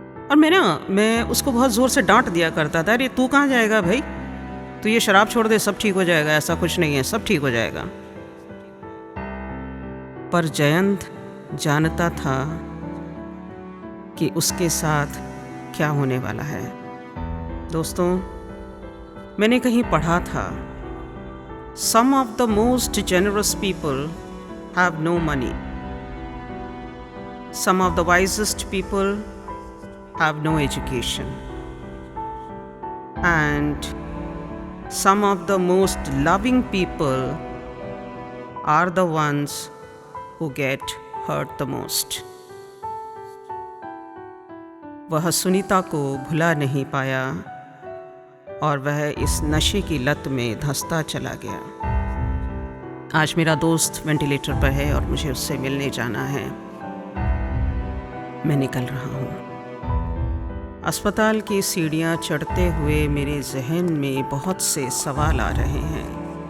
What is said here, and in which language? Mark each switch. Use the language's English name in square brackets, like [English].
[Hindi] और मैं उसको बहुत ज़ोर से डांट दिया करता था, अरे तू कहाँ जाएगा भाई, तू ये शराब छोड़ दे, सब ठीक हो जाएगा, ऐसा कुछ नहीं है, सब ठीक हो जाएगा। पर जयंत जानता था कि उसके साथ क्या होने वाला है। दोस्तों, मैंने कहीं पढ़ा था, [English] some of the most generous people have no money, some of the wisest people have no education, and some of the most loving people are the ones who get hurt the most. [Hindi] वह सुनीता को भुला नहीं पाया और वह इस नशे की लत में धंसता चला गया। आज मेरा दोस्त वेंटिलेटर पर है और मुझे उससे मिलने जाना है। मैं निकल रहा हूँ। अस्पताल की सीढ़ियाँ चढ़ते हुए मेरे जहन में बहुत से सवाल आ रहे हैं।